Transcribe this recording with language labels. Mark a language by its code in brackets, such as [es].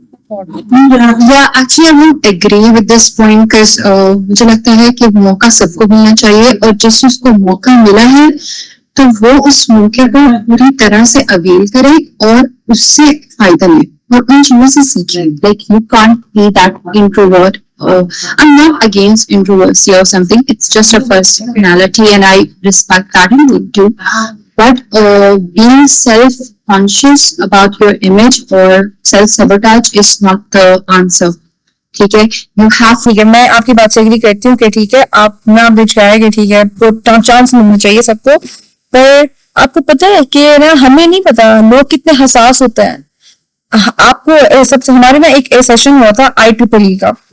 [en] Yeah, actually, I would agree with this point because [ur] مجھے لگتا ہے کہ موقع سب کو ملنا چاہیے اور جس چیز کو موقع ملا ہے تو وہ اس موقع کو پوری طرح سے اویل کرے اور اس سے فائدہ لے اور ان چیزوں سے سیکھے. [en] Like you can't be that introvert. I'm not against introversion or something. It's just a personality and I respect that and need to. But being self-conscious about your image or self-sabotage is not the answer. [ur] ٹھیک ہے [en] You have. [ur] ٹھیک ہے میں آپ کی بات سے agri کرتی ہوں کہ ٹھیک ہے آپ نہ بچھائے کہ ٹھیک ہے چانس ملنا چاہیے سب کو. پر آپ کو پتہ ہے کہ نا ہمیں نہیں پتا لوگ کتنے حساس ہوتے ہیں. آپ کو سب سے ہمارے نا ایک سیشن ہوا تھا IEEE کا.